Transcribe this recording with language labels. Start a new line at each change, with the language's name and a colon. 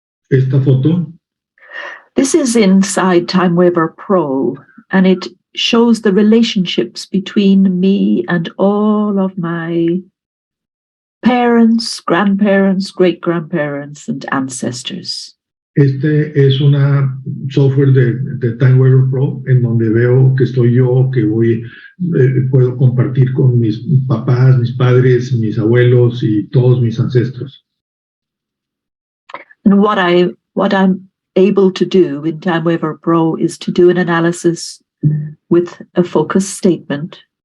Spanish: Esta foto.
English: This is inside TimeWaver Pro, and it shows the relationships between me and all of my parents, grandparents, great-grandparents, and ancestors.
Spanish: Este es una software de TimeWaver Pro en donde veo que estoy yo, que puedo compartir con mis papás, mis padres, mis abuelos y todos mis ancestros.
English: And what I'm able to do in TimeWaver Pro is to do an analysis with a focus statement.